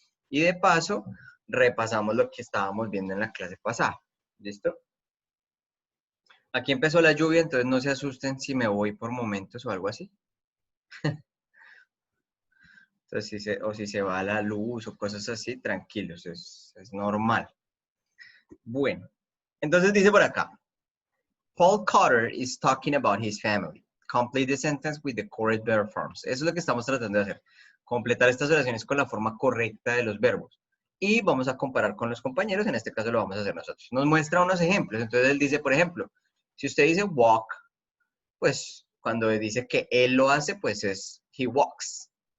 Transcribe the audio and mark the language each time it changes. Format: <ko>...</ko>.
<es>Y de paso, repasamos lo que estábamos viendo en la clase pasada. ¿Listo? Aquí empezó la lluvia, entonces no se asusten si me voy por momentos o algo así. Entonces, si se va la luz o cosas así, tranquilos, es normal. Bueno, entonces dice por acá, Paul Cotter</es> <en>is talking about his family. Complete the sentence with the correct verb forms.</en> <es>Eso es lo que estamos tratando de hacer. Completar estas oraciones con la forma correcta de los verbos. Y vamos a comparar con los compañeros. En este caso lo vamos a hacer nosotros. Nos muestra unos ejemplos. Entonces él dice, por ejemplo, si usted dice walk, pues cuando dice que él lo hace, pues es</es> <en>he walks.</en>